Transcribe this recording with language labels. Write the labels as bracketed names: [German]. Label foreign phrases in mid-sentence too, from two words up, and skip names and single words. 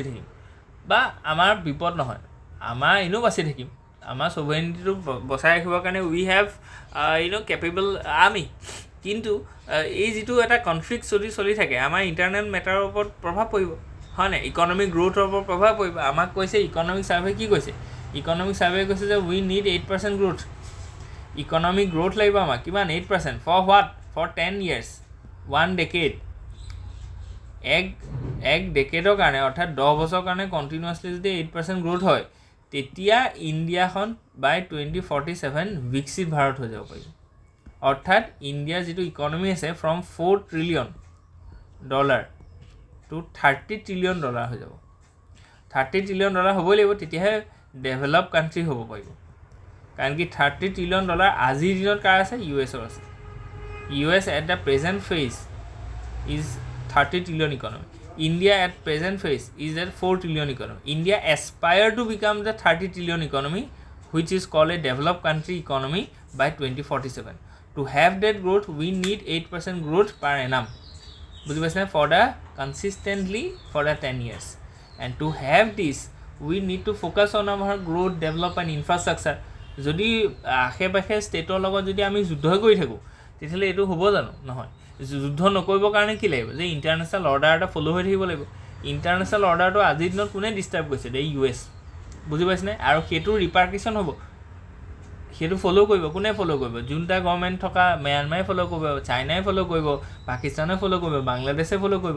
[Assamese] থাকিম বা আমাৰ বিপদ নহয় আমাৰ এনেও বাচি থাকিম আমাৰ ছভাৰেইনিটিটো বচাই ৰাখিবৰ কাৰণে [English] we have capable army [Assamese] কিন্তু এই যিটো এটা কনফ্লিক্ট চলি থাকে আমাৰ [English] internal matter [Assamese] ওপৰত প্ৰভাৱ পৰিব হয় নাই [English] economic growth [Assamese] ওপৰত প্ৰভাৱ পৰিব আমাক কৈছে [English] economic survey [Assamese] কি কৈছে [English] economic survey [Assamese] কৈছে যে [English] we need 8% growth economic growth [Assamese] লাগিব আমাক কিমান 8% [English] for what for 10 years 1 decade [Assamese] এক ডেকেডৰ কাৰণে অৰ্থাৎ 10 বছৰৰ কাৰণে কণ্টিনিউৱাছলি যদি 8% গ্ৰ'থ হয় তেতিয়া ইণ্ডিয়াখন বাই 2047 বিকশিত ভাৰত হৈ যাব পাৰিব অৰ্থাৎ ইণ্ডিয়াৰ যিটো ইকনমি আছে [English] from $4 trillion টু $30 trillion [Assamese] হৈ যাব $30 trillion হ'বই লাগিব তেতিয়াহে ডেভেলপ কাণ্ট্ৰি হ'ব পাৰিব কাৰণ কি $30 trillion আজিৰ দিনত কাৰ আছে US আছে [English] US at the present phase is 30 trillion economy India at present phase is at 4 trillion economy India aspire to become the 30 trillion economy which is called a developed country economy by 2047 to have that growth we need 8% growth per annum [Assamese] বুজি পাইছে [English] for the consistently for the 10 years and to have this we need to focus on our growth development infrastructure [Assamese] যদি আশে-পাশে ষ্টেটৰ লগত যদি আমি যুদ্ধ কৰি থাকোঁ তেতিয়াহ'লে এইটো হ'ব জানো নহয় যুদ্ধ নকৰিবৰ কাৰণে কি লাগিব যে [English] international order [Assamese] এটা ফ'ল' হৈ থাকিব লাগিব [English] international order [Assamese] আজিৰ দিনত কোনে ডিষ্টাৰ্ব কৰিছে দে US বুজি পাইছেনে আৰু সেইটো ৰিপাৰ্কিশ্যন হ'ব সেইটো ফ'ল' কৰিব কোনে ফ'ল' কৰিব যোনটা গভৰ্ণমেণ্ট থকা ম্যানমাৰে ফ'ল' কৰিব চাইনাই ফ'ল' কৰিব পাকিস্তানে ফ'ল' কৰিব বাংলাদেশে ফ'ল' কৰিব